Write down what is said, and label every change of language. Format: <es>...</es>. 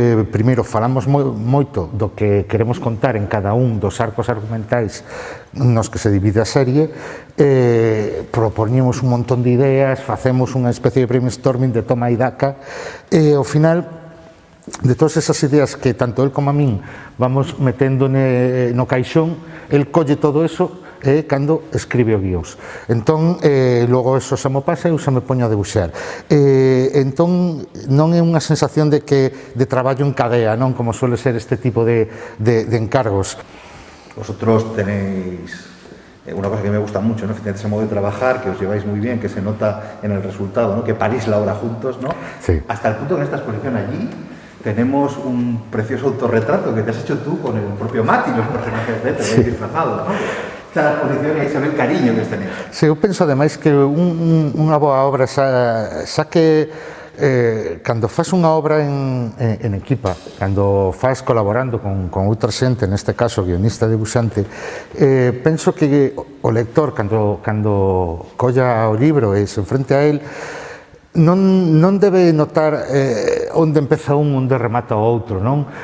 <gl>Primeiro, falamos moito do que queremos contar en cada un dos arcos argumentais nos que se divide a serie, propoñemos un montón de ideas, facemos unha especie de brainstorming de toma e daca, e ao final de todas esas ideas que tanto el como a min vamos metendo no caixón, el colle todo eso cando escribe o guiós. Entón, logo eso xa me pasa e eu xa me poño a debuxar. Entón, non é unha sensación de traballo en cadea, non, como suele ser este tipo de encargos.</gl> <es>Vosotros tenéis una cosa que me gusta mucho, ¿no? Ese modo de trabajar, que os lleváis muy bien, que se nota en el resultado, ¿no? Que parís la obra juntos, ¿no? Sí. Hasta el punto que en esta exposición allí tenemos un precioso autorretrato que te has hecho tú con el propio Matt y los personajes de te habéis disfrazado, ¿no? Esta exposición aí se ve el cariño que tenéis.</es> <gl>Sí, eu penso ademais que unha boa obra xa que cando faz unha obra en equipa, cando faz colaborando con outra xente, neste caso guionista e debuxante, penso que o lector cando colla o libro e se enfrente a él non debe notar onde empeza un, onde remata o outro, non?</gl>